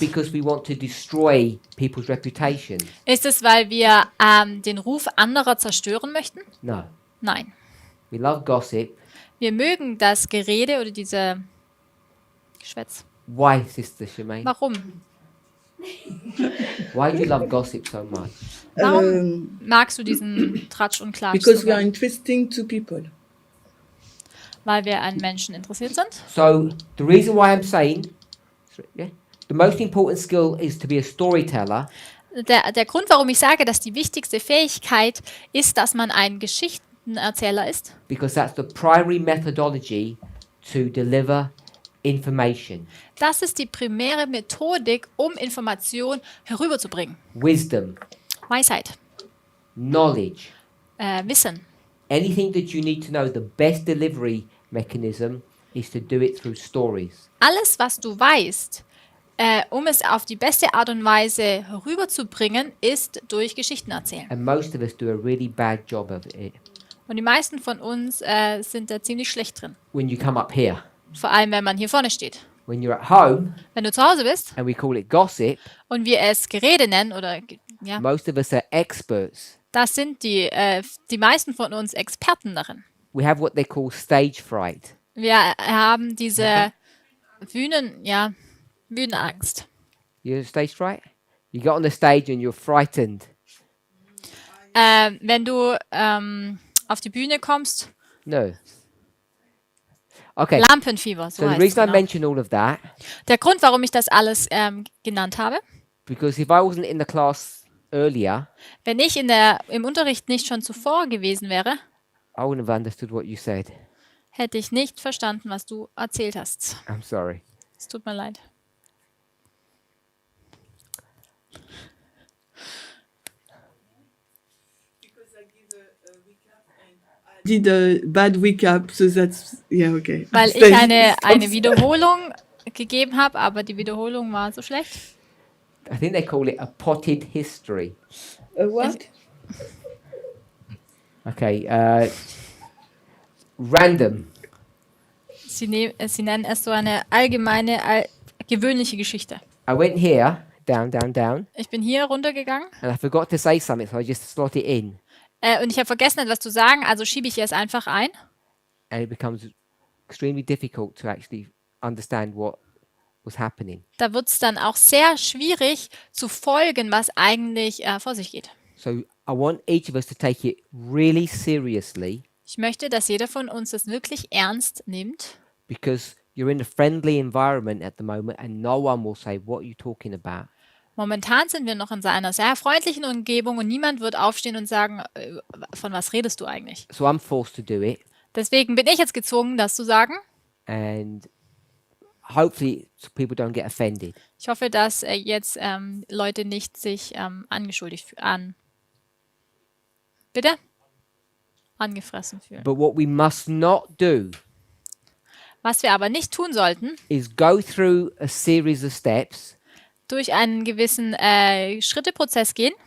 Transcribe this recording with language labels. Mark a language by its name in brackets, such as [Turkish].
[English] because we want to destroy people's reputation? [German] Ist es, weil wir den Ruf anderer zerstören möchten? [English] No. [German] Nein. [English] We love gossip. [German] Wir mögen das Gerede oder diese Geschwätz. [English] Why, Sister Shemaine? [German] Warum? [English] Why do you love gossip so much? [German] Warum magst du diesen Tratsch und Klatsch [English] Because [German] so [English] we are [German] gern? [English] interesting to people. [German] Weil wir an Menschen interessiert sind. [English] So the reason why I'm saying, the most important skill is to be a storyteller [German] Der Grund, warum ich sage, dass die wichtigste Fähigkeit ist, dass man ein Geschichtenerzähler ist, [English] because that's the primary methodology to deliver information, [German] das ist die primäre Methodik, um Information herüberzubringen. [English] wisdom, [German] Weisheit, [English] knowledge, [German] Wissen. [English] anything that you need to know. The best delivery mechanism is to do it through stories. [German] Alles, was du weißt, um es auf die beste Art und Weise herüberzubringen, ist durch Geschichten erzählen. [English] And most of us do a really bad job of it. [German] Und die meisten von uns sind da ziemlich schlecht drin. [English] When you come up here, [German] Vor allem, wenn man hier vorne steht. [English] when you're at home [German] Wenn du zu Hause bist [English] and we call it gossip, [German] und wir es Gerede nennen, oder ja, [English] most of us are experts. [German] das sind die meisten von uns Experten darin. [English] We have what they call stage fright. [German] Wir haben diese Bühnenangst. [English] You have stage fright? You get on the stage and you're frightened. [German] Wenn du auf die Bühne kommst, [English] No. Okay. [German] Lampenfieber, so [English] So the [German] heißt es [English] reason I [German] genau. [English] mention all of that, [German] Der Grund, warum ich das alles genannt habe, [English] because if I wasn't in the class earlier, [German] wenn ich im Unterricht nicht schon zuvor gewesen wäre, [English] I wouldn't have understood what you said. [German] hätte ich nicht verstanden, was du erzählt hast. [English] I'm sorry. [German] Es tut mir leid. [English] Did a bad recap, so that's yeah, okay. [German] Weil ich eine Wiederholung gegeben habe, aber die Wiederholung war so schlecht. [English] I think they call it a potted history. A what? Okay. Random. [German] Sie nennen es so eine allgemeine, gewöhnliche Geschichte. [English] I went here, down, down, down, [German] Ich bin hier runtergegangen [English] and I forgot to say something, so I just slot it in, [German] und ich habe vergessen, etwas zu sagen, also schiebe ich es einfach ein. [English] and it becomes extremely difficult to actually understand what was happening. [German] Da wird es dann auch sehr schwierig zu folgen, was eigentlich vor sich geht. [English] So I want each of us to take it really seriously, [German] Ich möchte, dass jeder von uns das wirklich ernst nimmt, [English] because you're in a friendly environment at the moment, and no one will say, "What are you talking about?" [German] Momentan sind wir noch in einer sehr freundlichen Umgebung und niemand wird aufstehen und sagen, von was redest du eigentlich? [English] So I'm forced to do it, [German] Deswegen bin ich jetzt gezwungen, das zu sagen. [English] and hopefully people don't get offended. [German] Ich hoffe, dass jetzt Leute nicht sich angeschuldigt fühlen. Bitte? Angefressen fühlen. [English] But what we must not do [German] Was wir aber nicht tun sollten, [English] is go through a series of steps [German] durch einen gewissen Schritteprozess gehen.